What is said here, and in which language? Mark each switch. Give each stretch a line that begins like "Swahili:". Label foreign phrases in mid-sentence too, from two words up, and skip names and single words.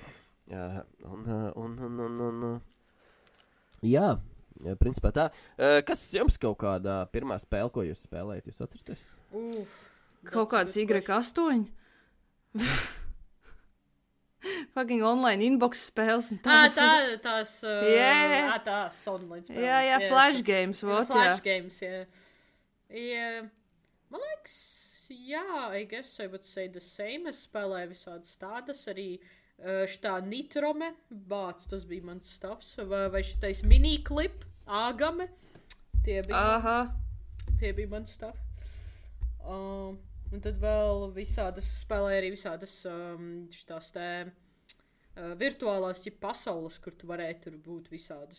Latvian: Jā, principā tā. Kas jums kaut kādā pirmā spēle, ko jūs spēlējat, jūs atceraties? Kaut kāds Y8?
English: Fucking online inbox spēles.
Latvian: Tās Yeah. online spēles. Jā,
English: flash games, Flash games,
Latvian: jā. Man liekas, jā,
English: I guess I would say the same.
Latvian: Es spēlēju visādas tādas, arī šitā Nitrome, tas bija mans stuffs, vai šitais miniklip, Āgame, tie bija mans stuff. Un tad vēl visādas, spēlēja arī visādas šitās te virtuālās pasaules, kur tu varēji tur būt visādas.